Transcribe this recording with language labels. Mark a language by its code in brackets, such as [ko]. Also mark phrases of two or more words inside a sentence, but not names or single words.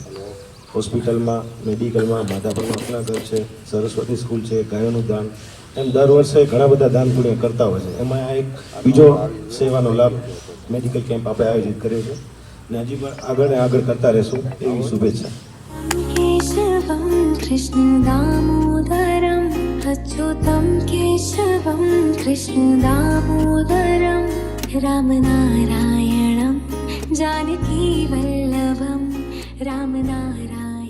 [gu] હોસ્પિટલમાં, મેડિકલમાં, માધાપરમાં આપણા ઘર છે, સરસ્વતી સ્કૂલ છે, ગાયોનું દાન, એમ દર વર્ષે ઘણા બધા દાન પુણ્ય કરતા હોય છે. એમાં આ એક બીજો સેવાનો લાભ [en] medical camp [gu] આપણે આયોજિત કર્યો છે અને હજી પણ આગળ ને આગળ કરતા રહેશું એવી શુભેચ્છા. [sa] केशवं कृष्णदामोदरं अच्युतं केशवं कृष्णदामोदरं रामनारायणं जानकीवल्लभं रामनारायणं